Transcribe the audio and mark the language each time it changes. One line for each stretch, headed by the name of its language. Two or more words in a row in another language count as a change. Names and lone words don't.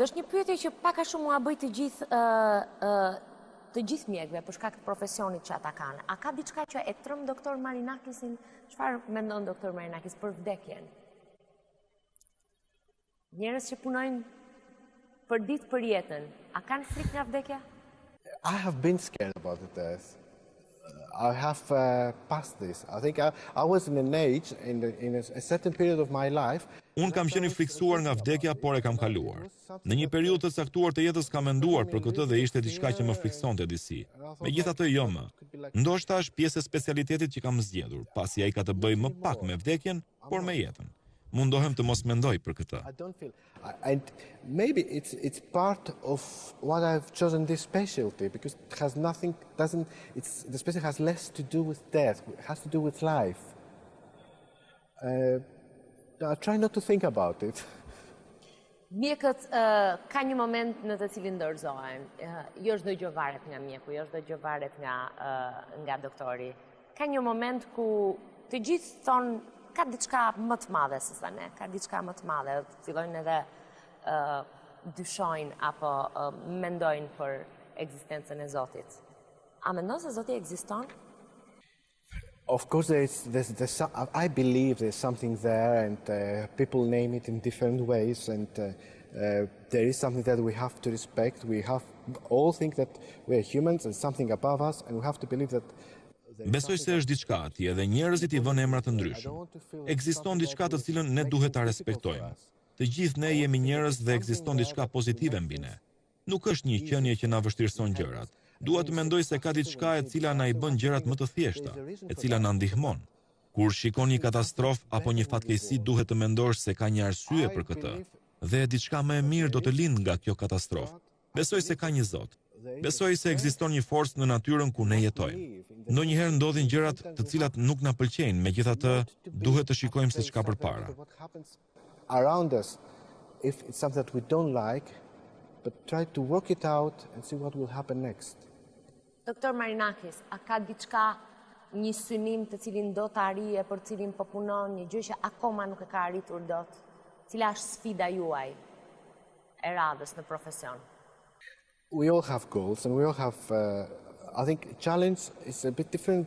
Albanian: Është një pyetje që pak a shumë mua bëj të gjithë mjekëve për shkak të profesionit që ata kanë. A ka diçka që e trëm doktor Marinakisin? Çfarë mendon doktor Marinakis për vdekjen? Njerëz që punojnë për ditë për jetën, a kanë frikë nga vdekja?
English: I have been scared about the death. I have passed this. I think I was in an age, in a certain period of my life.
Albanian: Unë kam qenë i friksuar nga vdekja, por e kam kaluar. Në një periudhë të caktuar të jetës kam menduar për këtë dhe ishte diçka që më friksonte disi. Megjithatë jo më. Ndoshta është pjesë e specialitetit që kam zgjedhur, pasi ai ka të bëjë më pak me vdekjen, por me jetën. Mundohem të mos mendoj për këtë.
English: And maybe it's part of what I've chosen this specialty because it has nothing, the specialty has less to do with death, it has to do with life. I try not to think about it.
Albanian: Mjekët ka një moment në të cilin dorëzohen. Jo çdo gjë varet nga mjeku, jo çdo gjë varet nga doktori. Ka një moment ku të gjithë thonë ka diçka më të madhe se sa ne, ka diçka më të madhe, fillojnë edhe dyshojnë apo mendojnë për ekzistencën e Zotit. A mendon se Zoti ekziston?
English: Of course, I believe there's something there, and people name it in different ways, and there is something that we have to respect. We have all think that we are humans and something above us, and we have to believe that.
Albanian: Besoj se është diçka atje dhe njerëzit i vënë emra të ndryshëm. Ekziston diçka të cilën ne duhet ta respektojmë. Të gjithë ne jemi njerëz dhe ekziston diçka pozitive mbi ne. Nuk është një qenie që na vështirëson gjërat. Dua të mendoj se ka diçka e cila na i bën gjërat më të thjeshta, e cila na ndihmon. Kur shikon një katastrofë apo një fatkeqësi, duhet të mendosh se ka një arsye për këtë. Dhe diçka më e mirë do të lindë nga kjo katastrofë. Besoj se ka një Zot. Besoj se ekziston një forcë në natyrën ku ne jetojmë. Ndonjëherë ndodhin gjërat të cilat nuk na pëlqejnë, megjithatë duhet të shikojmë se çka përpara.
English: Around us, if it's something that we don't like, but try to work it out and see what will happen next.
Albanian: Doktor Marinakis, a ka diçka, një synim të cilin do të arrije, për cilin po punon, një gjë që akoma nuk e ka arritur dot? Cila është sfida juaj e radhës në profesion?
English: We all have goals, and we all have. I think challenge is a bit different.